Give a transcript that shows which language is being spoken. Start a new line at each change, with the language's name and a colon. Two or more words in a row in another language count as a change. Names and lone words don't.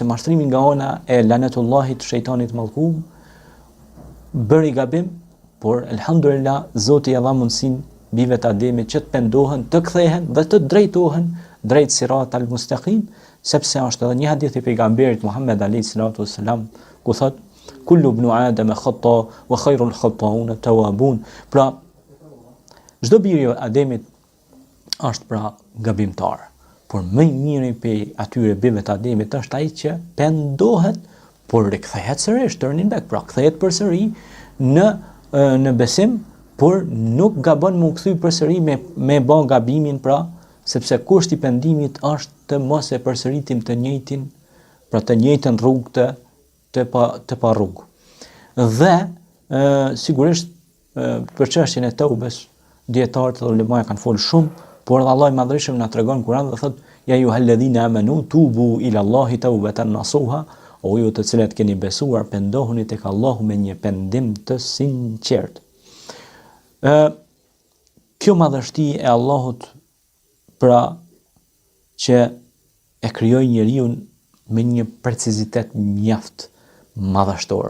Albanian: mashtrimin nga ana e lanetullahit shejtanit mallkum, bëri gabim, por elhamdulillah Zoti ia dha mundsinë bijve të Ademit që të pendohen, të kthehen dhe të drejtohen drejt
Arabic: الصراط المستقيم,
Albanian: sepse është edhe një hadith i pejgamberit Muhammed
Arabic: عليه الصلاة والسلام
Albanian: ku thot
Arabic: كل ابن آدم خطاء وخير الخطائين التوابون.
Albanian: Pra çdo biri i Ademit është pra gabimtar, por më i miri prej atyre bijve të Ademit është ai që pendohet, por rikthehet sërish,
English: turning back,
Albanian: pra kthehet përsëri në besim, por nuk gabon më u kthy përsëri me bë gabimin, pra sepse kushti i pendimit është të mos e përsëritim të njëjtin, pra të njëjtën rrugë të pa rrugë. Dhe sigurisht për çështjen e teubes, dietarët dhe ulemat kanë folur shumë, por Allah i madhërisht na tregon Kur'an dhe thot
Arabic: يا أيها الذين آمنوا توبوا إلى الله توبة نصوحا,
Albanian: o ju të cilët keni besuar, pendohuni tek Allahu me një pendim të sinqert. Kjo madhështi e Allahut, pra që e krijoi njeriu me një precizitet mjaft madhështor.